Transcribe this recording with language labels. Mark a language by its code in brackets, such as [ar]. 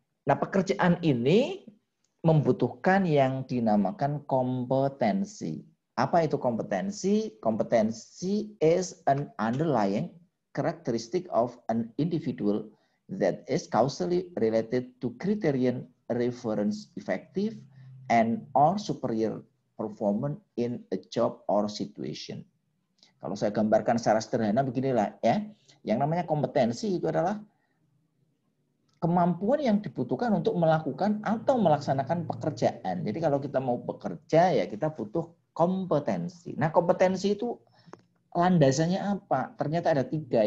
[id] Nah, pekerjaan ini membutuhkan yang dinamakan kompetensi. Apa itu kompetensi? [en] Kompetensi is an underlying characteristic of an individual that is causally related to criterion reference effective and or superior performance in a job or situation. [id] Kalau saya gambarkan secara sederhana beginilah ya. Yang namanya kompetensi itu adalah kemampuan yang dibutuhkan untuk melakukan atau melaksanakan pekerjaan. Jadi kalau kita mau bekerja ya kita butuh kompetensi. Nah, kompetensi itu landasannya apa? Ternyata ada 3.